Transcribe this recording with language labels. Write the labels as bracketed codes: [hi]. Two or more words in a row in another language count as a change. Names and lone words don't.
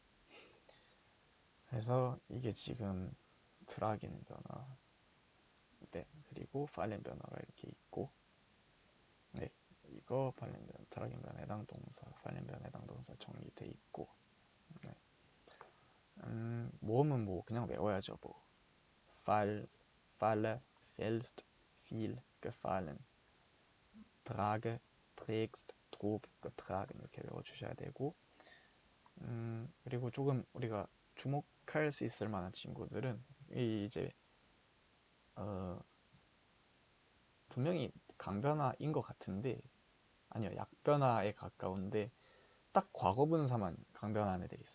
[ko] 그래서 이게 지금 트라겐 변화, 네, 그리고 팔렌 변화가 이렇게 있고, 네, 이거 팔렌 변화, 트라겐 변화 해당 동사, 팔렌 변화 해당 동사 돼 있고, 네. 모음은 뭐 그냥 외워야죠. 뭐 [de] fall, falle, fällst, fiel, gefallen, trage, trägst, trug, getragen [ko] 이렇게 외워주셔야 되고, 그리고 조금 우리가 주목할 수 있을 만한 친구들은 이제 분명히 강변화인 것 같은데, 아니요, 약변화에 가까운데 딱 과거분사만 강변화하는 애들이 있어요.